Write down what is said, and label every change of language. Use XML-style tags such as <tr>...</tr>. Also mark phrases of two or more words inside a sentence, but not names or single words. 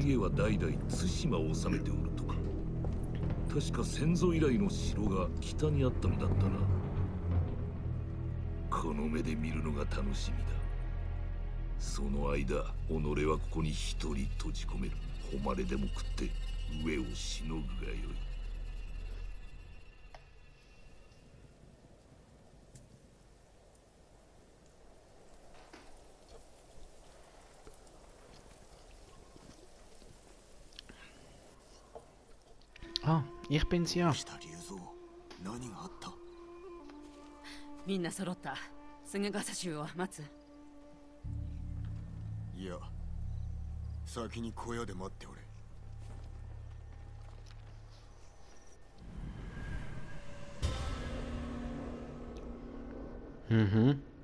<ja>の家は代々対馬を治めておるとか。確か先祖以来の城が北にあったのだったな。この目で見るのが楽しみだ。その間、己はここに一人閉じ込める。誉れでも食って上をしのぐがよい。</ja> <de>Ah, ich bin's ja.</de> <ja>した龍蔵、何があった？みんな揃った。菅笠衆を待つ。いや、先に小屋で待っておれ。 Mhm.</ja>